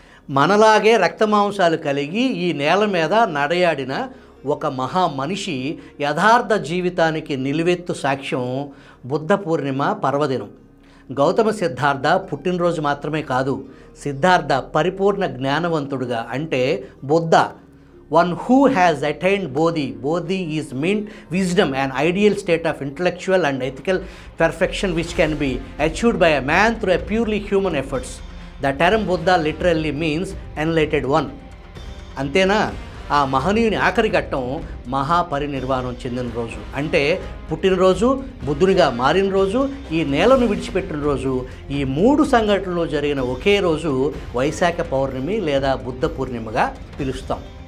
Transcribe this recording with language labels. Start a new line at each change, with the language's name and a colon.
Telugu: మనలాగే రక్తమాంసాలు కలిగి ఈ నేల మీద నడయాడిన ఒక మహా మనిషి యథార్థ జీవితానికి నిలువెత్తు సాక్ష్యం బుద్ధ పూర్ణిమ పర్వదినం. గౌతమ సిద్ధార్థ పుట్టినరోజు మాత్రమే కాదు, సిద్ధార్థ పరిపూర్ణ జ్ఞానవంతుడుగా, అంటే Buddha,
English: one who has attained bodhi. Bodhi is meant wisdom, an ideal state of intellectual and ethical perfection which can be achieved by a man through a purely human efforts. The term Buddha literally means enlightened one.
Telugu: అంతేనా? ఆ మహనీయుని ఆఖరి ఘట్టం మహాపరినిర్వాణం చెందిన రోజు. అంటే పుట్టినరోజు, బుద్ధునిగా మారిన రోజు, ఈ నేలను విడిచిపెట్టిన రోజు, ఈ 3 సంఘటనలు జరిగిన ఒకే రోజు వైశాఖ పౌర్ణమి లేదా బుద్ధ పూర్ణిమగా పిలుస్తాం.